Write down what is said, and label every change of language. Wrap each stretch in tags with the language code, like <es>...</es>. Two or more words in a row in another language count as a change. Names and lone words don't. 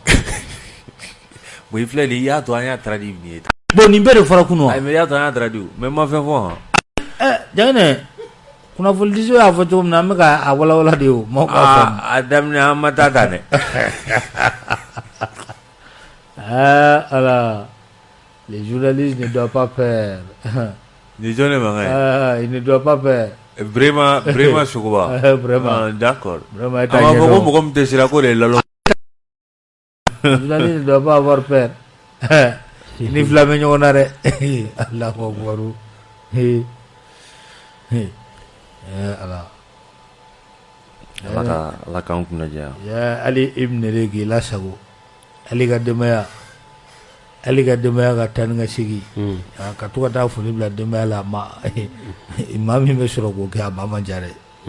<bm>Bon i filɛ nin i y'a to an y'a traduit nin ye. Bon nin bɛɛ de fɔra kunun wa. Ayi mais i y'a to an y'a traduit mais ma fɛn fɔ han. Janginɛ kunnafoni di y'a fɔ cogo min na an bɛ ka walawala de o maaw k'a faamu. A daminɛ an ma taa ta dɛ.</bm> <fr>Ala les journalistes ne doivent pas perdre. Les gens ne manquent. Ils ne doivent pas perdre. Vraiment Sogoba. Vraiment. D'accord. Vraiment.</fr> <bm>A ma fɔ ko mɔgɔ min tɛ sira ko de ye lalo.</bm> <fr>Les journalistes ne doivent pas avoir peur.</fr> <bm>Ni fila bɛ ɲɔgɔn na dɛ.</bm> <ar>Allahu akbar.</ar> <bm>Ala k'an kunna jɛya. Ali Ibn Regi lasago ali ka denbaya ka taa ni ka segin ka to ka taa foli bila denbaya la maa min bɛ sɔrɔ k'o kɛ a ba man ca dɛ.</bm>